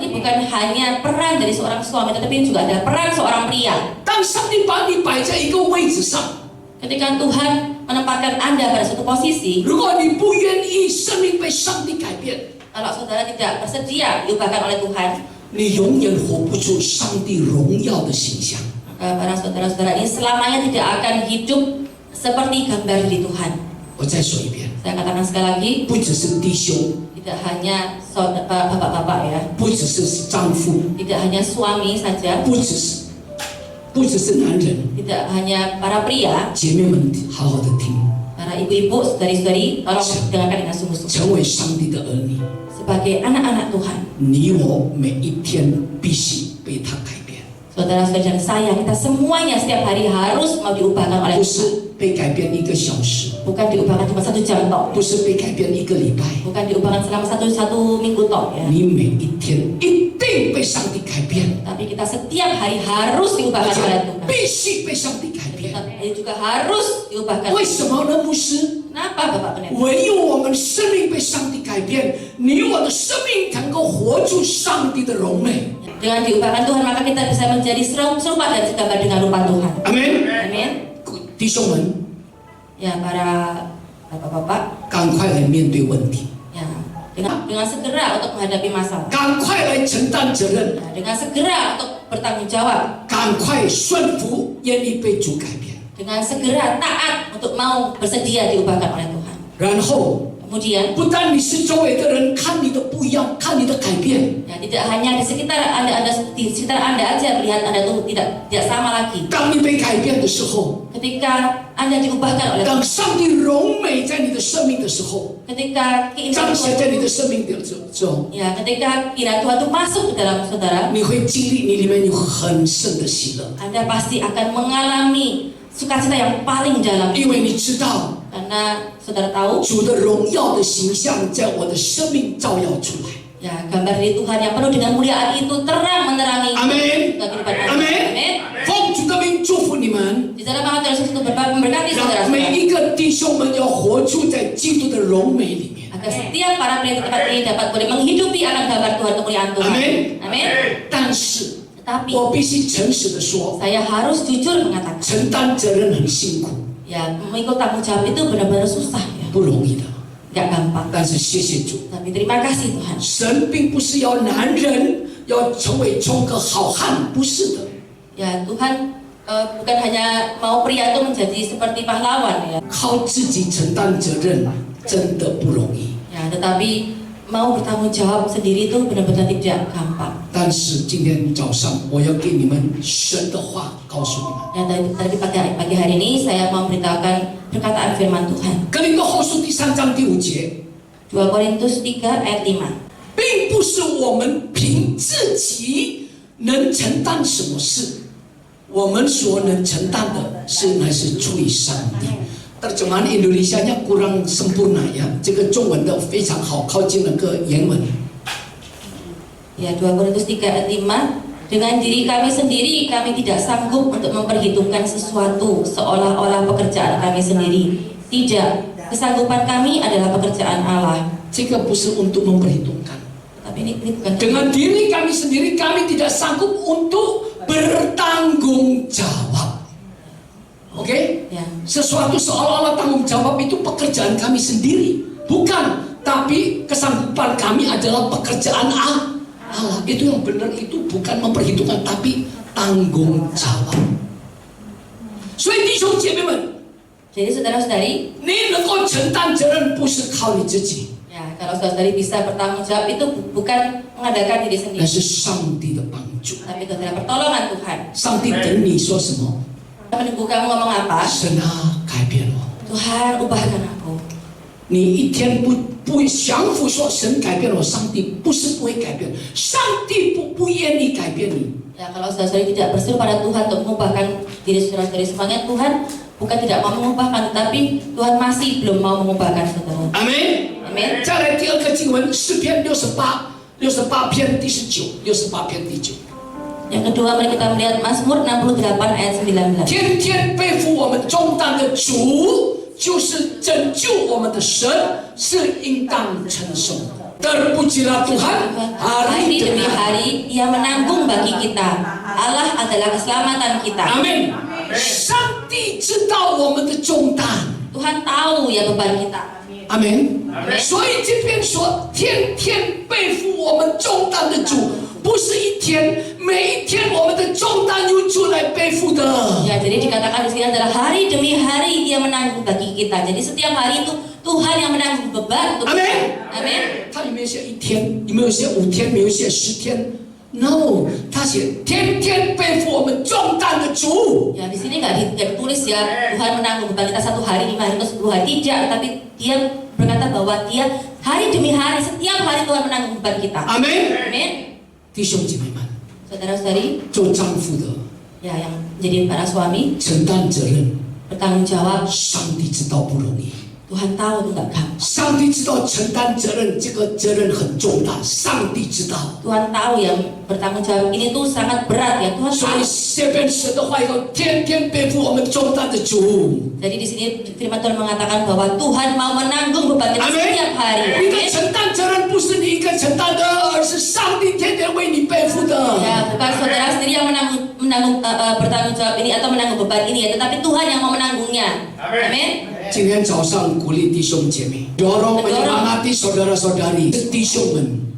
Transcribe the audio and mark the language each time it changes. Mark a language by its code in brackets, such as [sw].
[id] Ini bukan hanya peran dari seorang suami, tetapi juga ada peran seorang pria. [zh] 当上帝把你摆在一个位置上， [id] Ketika Tuhan menempatkan Anda pada suatu posisi, [zh] 如果你不愿意生命被上帝改变， [id] kalau saudara tidak bersedia diubahkan oleh Tuhan, [zh] 你永远活不出上帝荣耀的形象。 [id] maka para saudara-saudara ini selamanya tidak akan hidup seperti gambar di Tuhan. [zh] 我再说一遍， [id] Saya katakan sekali lagi, [zh] 不只是弟兄， [id] tidak hanya bapak-bapak ya, [zh] 不只是丈夫， [id] tidak hanya suami saja, [zh] 不只是男人， [id] tidak hanya para pria, [zh] 姐妹们好好的听， [id] para ibu-ibu, saudari-saudari, tolong dengarkan dengan sungguh-sungguh. [zh] 成为上帝的儿女， [id] Sebagai anak-anak Tuhan, [zh] 你我每一天必须被他改变， [id] saudara-saudara dan saya, kita semuanya setiap hari harus mau diubahkan oleh [zh] 不是被改变1个小时， [id] Bukan diubahkan cuma 1 jam tok, [zh] 不是被改变1个礼拜， [id] bukan diubahkan selama satu minggu tok ya. [zh] 你每一天一定被上帝改变， [id] Tapi kita setiap hari harus [zh] 而 [id] diubahkan oleh [zh] 且 [id] Tuhan. [zh] 必须被上帝改变。 [id] Tapi juga harus diubahkan. [zh] 为什么呢，牧师？ [id] Kenapa Bapak Pendeta? [zh] 唯有我们生命被上帝改变，你我的生命能够活出上帝的荣美。 [id] Dengan diubahkan Tuhan maka kita bisa menjadi serupa dan segambar dengan rupa Tuhan. [zh] 阿门。 [id] Amin. [zh] 弟兄们， [id] Ya para bapak-bapak, [zh] 赶快来面对问题， [id] ya dengan segera untuk menghadapi masalah. [zh] 赶快来承担责任， [id] Ya, dengan segera untuk bertanggung jawab. [zh] 赶快顺服，愿意被主改变。 [id] Dengan segera taat untuk mau bersedia diubahkan oleh Tuhan. [zh] 然后， [id] Kemudian [zh] 不但你是周围的人看你的不一样，看你的改变， [id] ya, tidak hanya di sekitar Anda di sekitar Anda aja melihat Anda tuh tidak sama lagi. [zh] 当你被改变的时候， [id] Ketika Anda diubahkan oleh [zh] 当上帝荣美在你的生命的时候， [id] ketika [zh] 彰 [id] keindahan [zh] 显在 [id] Tuhan [zh] 你的生命的中， [id] ya ketika keindahan Tuhan itu masuk ke dalam saudara, [zh] 你会经历你里面有很深的喜乐， [id] Anda pasti akan mengalami sukacita yang paling dalam, [zh] 因为你知道 [id] karena saudara tahu [zh] 主的荣耀的形象在我的生命照耀出来。 [id] ya gambar dari Tuhan yang penuh dengan muliaan itu terang menerangi [zh] 阿门， [id] kehidupan [zh] 阿门 [id] Amin. [zh] 奉主的名祝福你们， [id] Di dalam nama Tuhan Yesus itu memberkati [zh] 让 [id] saudara-saudara [zh] 每一个弟兄们要活出在基督的荣美里面。 [id] agar setiap para pria di tempat ini dapat boleh menghidupi akan gambar Tuhan kemuliaan Tuhan. Amin. Amin. [zh] 但是 [id] Tetapi [zh] 我必须诚实的说， [id] saya harus jujur mengatakan [zh] 承担责任很辛苦， [id] ya mengikut tanggung jawab itu benar-benar susah ya, [zh] 不容易的。 [id] nggak gampang. [zh] 但是谢谢主， [id] Tapi terima kasih Tuhan. [zh] 神并不是要男人要成为充个好汉，不是的。 [id] Ya Tuhan bukan hanya mau pria itu menjadi seperti pahlawan ya. [zh] 靠自己承担责任真的不容易。 [id] Ya, tetapi mau bertanggung jawab sendiri itu benar-benar tidak gampang. [zh] 但是今天早上我要给你们神的话告诉你们。 [id] Ya, tadi pagi hari ini saya mau memberitakan perkataan firman Tuhan. [zh] 哥林多后书第3章第5节， [id] 2 Korintus 3 ayat 5. [zh] 并不是我们凭自己能承担什么事，我们所能承担的是乃是出于上帝。 [id] Terjemahan Indonesianya kurang sempurna ya, [zh] 这个中文的非常好，靠近那个原文。 [id] Ya, 2 Korintus 3 ayat 5. Dengan diri kami sendiri kami tidak sanggup untuk memperhitungkan sesuatu seolah-olah pekerjaan kami sendiri. Tidak, kesanggupan kami adalah pekerjaan Allah. [zh] 这个不是 [id] untuk memperhitungkan. Tapi ini bukan. Dengan diri kami sendiri kami tidak sanggup untuk bertanggung jawab. Oke? Ya. Sesuatu seolah-olah tanggung jawab itu pekerjaan kami sendiri, bukan. Tapi kesanggupan kami adalah pekerjaan Allah. Itu yang benar, itu bukan memperhitungkan, tapi tanggung jawab. [zh] 所以弟兄姐妹们， [id] Jadi saudara-saudari, [zh] 你能够承担责任不是靠你自己， [id] ya kalau saudara-saudari bisa bertanggung jawab itu bukan mengadakan diri [zh] 那 [id] sendiri, [zh] 是上帝的帮助。 [id] tapi itu adalah pertolongan Tuhan. [zh] 上帝等你说什么？ [id] Menunggu kamu ngomong apa? [zh] 神啊，改变我。 [id] Tuhan ubahkan aku. [zh] 你一天不降服说神改变了我，上帝不是不会改变，上帝不愿意改变你。 [id] Ya kalau saudara-saudari tidak berseru pada Tuhan untuk mengubahkan diri saudara-saudari semuanya, Tuhan bukan tidak mau mengubahkan, tetapi Tuhan masih belum mau mengubahkan saudara. [zh] 阿门。 [id] Amin. [zh] 再来第二个经文，诗篇68篇第19，第9。 [id] Yang kedua, mari kita melihat Mazmur 68 ayat 19. [zh] 天天背负我们重担的主，就是拯救我们的神，是应当称颂的。 [id] Terpujilah Tuhan hari Hari demi demi hari. hari Ia menanggung bagi kita. Allah adalah keselamatan kita. [zh] 阿门。上帝知道我们的重担。 [id] Tuhan tahu ya beban kita. [zh] 阿门。所以这边说，天天背负我们重担的主，不是一天，每一天我们的重担由主来背负的。 [id] Ya, jadi dikatakan di sini adalah hari demi hari Ia menanggung bagi kita. Jadi setiap hari itu Tuhan yang menanggung beban untuk kita. Amin. Amin. [zh] 他有没有写1天？有没有写5天？没有写10天 ？ [en] No， [zh] 他写天天背负我们重担的主。 [id] Ya, di sini nggak ditulis ya Tuhan menanggung beban kita 1 hari, 5 hari, atau 10 hari. Tidak, tapi dia berkata bahwa dia hari demi hari, setiap hari Tuhan menanggung beban kita. [zh] 阿门。 [id] Amin. [zh] 弟兄姐妹们， [id] Saudara-saudari, [zh] 做丈夫的 [id] ya yang menjadi para suami [zh] 承担责任， [id] bertanggung jawab. [zh] 上帝知道不容易。 [id] Tuhan tahu itu nggak gampang. [zh] 上帝知道承担责任，这个责任很重大，上帝知道。 [id] Tuhan tahu yang bertanggung jawab ini tuh sangat berat ya. Tuhan [zh] 所以 [id] tahu. [zh] 这边神的话要天天背负我们重担的主。 [id] Jadi di sini firman Tuhan mengatakan bahwa Tuhan mau menanggung beban kita [zh] 阿门 [id] setiap hari. [zh] 你的 [id] Amin. [zh] 承担责任不是你一个承担的，而是上帝天天为你背负的。 [id] Ya, bukan saudara sendiri yang menanggung bertanggung jawab ini atau menanggung beban ini ya, tetapi Tuhan yang mau menanggungnya. Amin. [zh] 今天早上鼓励弟兄姐妹， [id] dorong menyemangati saudara-saudari [zh] 弟兄们，